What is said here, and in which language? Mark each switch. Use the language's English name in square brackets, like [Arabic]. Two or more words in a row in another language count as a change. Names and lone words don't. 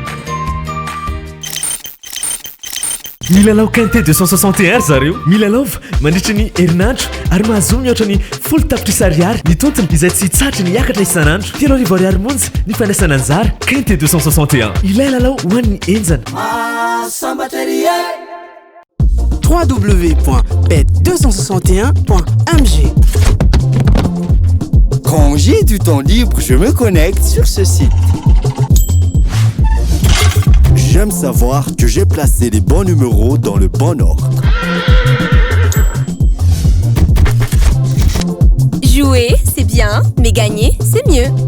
[Malagasy] Milalao Quintet 261 zareo milalaova mandritra ny herinandro ary mahazo mihoatra ny 10 tapitrisa ariary ny tontony izay tsy hitsatra ny hiakatra isanandro 3 ariary monja ny fandraisana anjara Quintet 261 ilay lalao ho an'ny enjana www.bet261.mg. [French] Quand j'ai du temps libre, je me connecte sur ce site. J'aime savoir que j'ai placé les bons numéros dans le bon ordre. Jouer, c'est bien, mais gagner, c'est mieux.